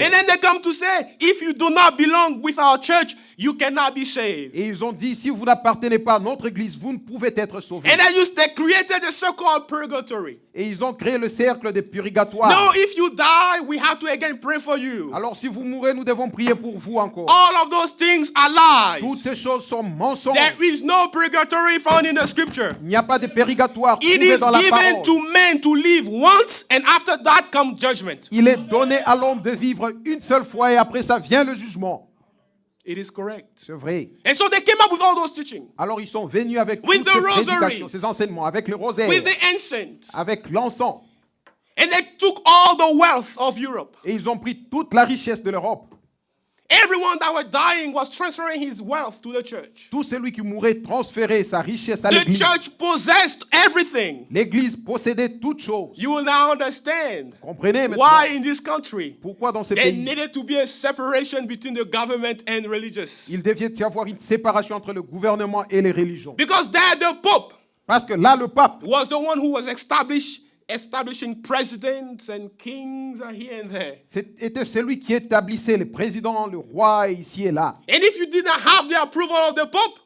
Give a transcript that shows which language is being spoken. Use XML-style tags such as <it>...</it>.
<en>And then they come to say, if you do not belong with our church, you cannot be saved.</en> <fr>Et ils ont dit, si vous n'appartenez pas à notre église, vous ne pouvez être sauvés.</fr> <en>And then they created a so-called purgatory.</en> <fr>Et ils ont créé le cercle des purgatoires.</fr> <en>No, if you die, we have to again pray for you.</en> <fr>Alors si vous mourrez, nous devons prier pour vous encore.</fr> <en>All of those things are</en> <fr>Toutes</fr> <en>lies.</en> <fr>ces choses sont mensonges.</fr> <en>There is no purgatory found in the scripture.</en> <fr>Il n'y a pas de purgatoire</fr> <en>It</en> <fr>trouvé</fr> <en>is</en> <fr>dans la</fr> <en>given</en> <fr>parole.</fr> <en>to men to live once, and after that comes judgment.</en> <fr>Il est donné à l'homme de vivre une seule fois et après ça vient le jugement.</fr> <en>It is correct.</en> <fr>C'est vrai.</fr> <en>And so they came up with all those teachings,</en> <fr>Alors ils sont venus avec</fr> <en>With</en> <fr>toutes</fr> <en>the</en> <fr>ces</fr> <en>rosaries.</en> <fr>prédications, ces enseignements, avec le rosaire,</fr> <en>with the incense,</en> <fr>avec l'encens.</fr> <en>and they took all the wealth of Europe.</en> <fr>Et ils ont pris toute la richesse de l'Europe.</fr> <en>Everyone that was dying was transferring his wealth to the church.</en> <fr>Tout celui qui mourait transférait sa richesse à</fr> <en>The</en> <fr>l'église.</fr> <en>church possessed everything.</en> <fr>L'église possédait toutes choses.</fr> <en>You will now understand</en> <fr>Comprenez maintenant</fr> <en>why in this country</en> <fr>pourquoi dans ces</fr> <en>there</en> <fr>pays,</fr> <en>needed to be a separation between the government and religious.</en> <fr>il devait y avoir une séparation entre le gouvernement et les religions.</fr> <en>Because there the Pope</en> <fr>Parce que là, le pape,</fr> <en>was the one who was establishing presidents and kings here and there.</en> <fr>était celui qui établissait les présidents, le roi ici et là.</fr> <en>And if you did not have the approval of the Pope,</en>